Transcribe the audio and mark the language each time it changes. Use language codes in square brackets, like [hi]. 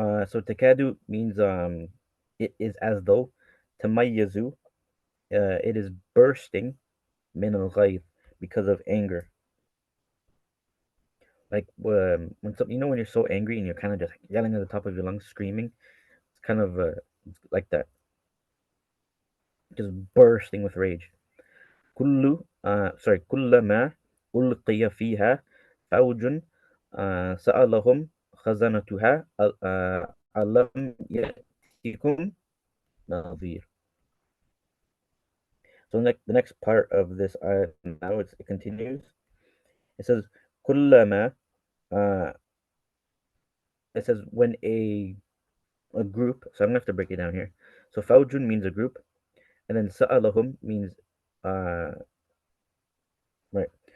[en] So takadu means it is as though, tamayyazu, it is bursting, min al-ghayth, because of anger. Like when some, when you're so angry and you're kind of just yelling at the top of your lungs, screaming, it's kind of like that, just bursting with rage. [ar] كلما ألقي فيها فوج سألهم خزنتها ألم يأتكم نذير. [en] So the next part of this ayat now, it continues. It says كلما, uh, it says when a group. So I'm gonna have to break it down here. So fawjun means a group, and then sa'alahum means uh right.